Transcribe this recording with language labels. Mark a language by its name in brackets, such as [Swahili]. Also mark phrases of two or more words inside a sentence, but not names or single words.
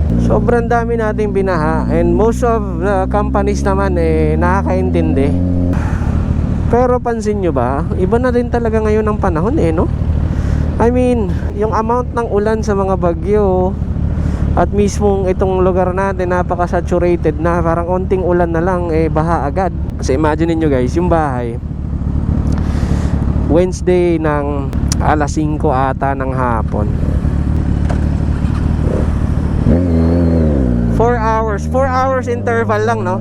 [Filipino] Sobrang dami nating binaha, [English] and most of the companies [Filipino] naman nakakaintindi. Pero pansin nyo ba, iba na din talaga ngayon ang panahon no? [English] I mean, [Filipino] yung amount ng ulan sa mga bagyo at mismong itong lugar natin napaka-saturated na, parang onting ulan na lang baha agad. Kasi imagine niyo guys, yung bahay Wednesday ng alas 5 ata ng hapon, [English] 4 hours interval [Filipino] lang, no?